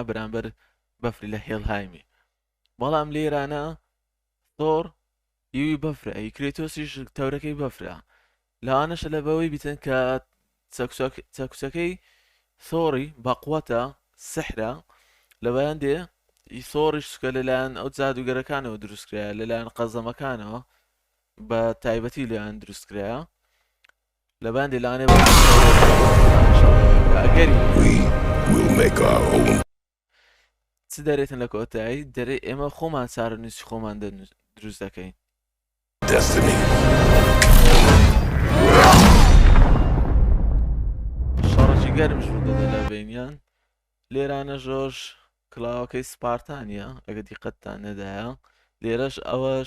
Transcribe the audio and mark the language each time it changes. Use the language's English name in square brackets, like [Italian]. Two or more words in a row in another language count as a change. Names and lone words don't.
[Central Kurdish] بەرامبەر بەفری لە هێڵهایمی بەڵام لێرانە ثۆر ئیوی بەفرە ئەی کریتۆسیش تەورەکەی بەفرە لەوانەشە لە بەوەی بیتن کە چەکوچەکەی ثۆری بەقوەتە سحرە لەبەیان دێ ثۆریش چکە لەلایەن ئەو جادوگەرەکانەوە دروستکرایە لەلایەن قەزەمەکانەوە بە تایبەتی لەیان دروستکرایە لەبەیان دێ لەوانێ ئەگەری [English] We will make our own [Central Kurdish] چ دەرێتن لە کۆتایی دەرێ ئێمە خۆمان چارە نووسی خۆمان دروست دەکەین [English] destiny. [Central Kurdish] شەڕەکی گەرمش ڕوودەدە لە بینیان لێرانە ژۆش کڵاوەکەی سپارتانیە ئەگە دیقەتتان نەدایە لێرەش ئەوەش